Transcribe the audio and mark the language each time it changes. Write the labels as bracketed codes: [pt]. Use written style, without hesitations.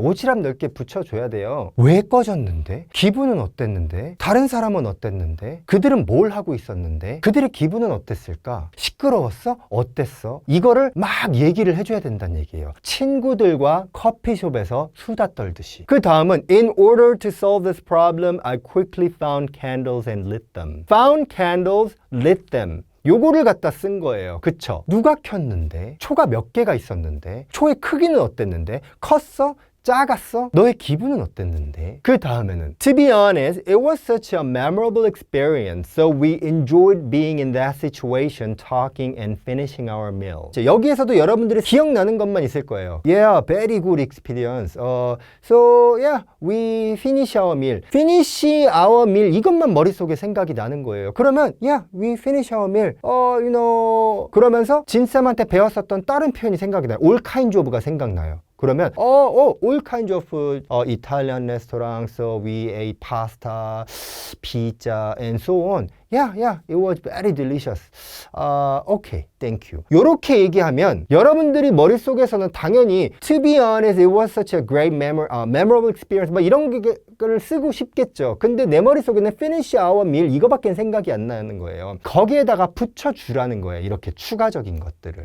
[ko] 오지랖 넓게 붙여줘야 돼요. 왜 꺼졌는데? 기분은 어땠는데? 다른 사람은 어땠는데? 그들은 뭘 하고 있었는데? 그들의 기분은 어땠을까? 시끄러웠어? 어땠어? 이거를 막 얘기를 해줘야 된다는 얘기예요. 친구들과 커피숍에서 수다 떨듯이. [en] 그 다음은 In order to solve this problem, I quickly found candles and lit them. Found candles, lit them. [ko] 요거를 갖다 쓴 거예요. 그쵸? 누가 켰는데? 초가 몇 개가 있었는데? 초의 크기는 어땠는데? 컸어? 작았어? 너의 기분은 어땠는데? [en] 그 다음에는 To be honest, it was such a memorable experience, so we enjoyed being in that situation, talking and finishing our meal. [ko] 여기에서도 여러분들이 기억나는 것만 있을 거예요. [en] Yeah, very good experience. So yeah, we finish our meal. Finish our meal [ko] 이것만 머릿속에 생각이 나는 거예요. 그러면 [en] yeah, we finish our meal. You know [ko] 그러면서 진쌤한테 배웠었던 다른 표현이 생각이 나요. [en] All kinds of가 [ko] 생각나요. 그러면 [en] all kinds of food, Italian restaurants, so we ate pasta, pizza, and so on. Yeah, it was very delicious. Okay, thank you. [ko] 요렇게 얘기하면 여러분들이 머릿속에서는 당연히 [en] To be honest, it was such a great memorable experience [ko] 막 이런 걸 쓰고 싶겠죠. 근데 내 머릿속에는 [en] finish our meal [ko] 이거밖에 생각이 안 나는 거예요. 거기에다가 붙여주라는 거예요. 이렇게 추가적인 것들을.